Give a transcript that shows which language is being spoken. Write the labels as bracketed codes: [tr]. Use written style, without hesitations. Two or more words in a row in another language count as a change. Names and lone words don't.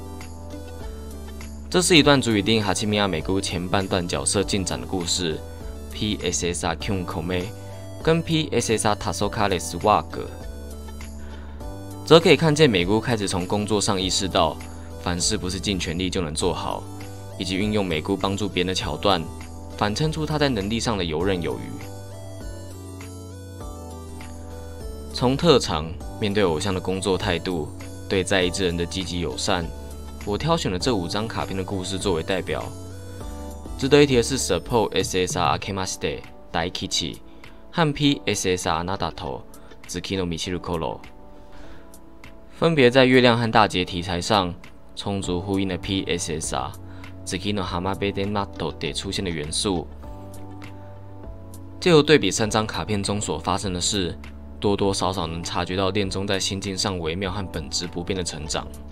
[zh] 这是一段足以定义哈奇米亚美姑前半段角色进展的故事。PSSR Kyun Kome 跟 PSSR Tasokales Wag 则可以看见美姑开始从工作上意识到，凡事不是尽全力就能做好，以及运用美姑帮助别人的桥段，反衬出她在能力上的游刃有余。从特长、面对偶像的工作态度、对在意之人的积极友善，我挑选了这5张卡片的故事作为代表。值得一提的是 Support SSR Akemashite Daikichi 和 PSSR Anadato Tsukino Michiru Koro，分别在月亮和大劫题材上充足呼应了 PSSR Tsukino Hamabede Nato 得出现的元素。借由对比3张卡片中所发生的事，多多少少能察觉到恋中在心境上微妙和本质不变的成长。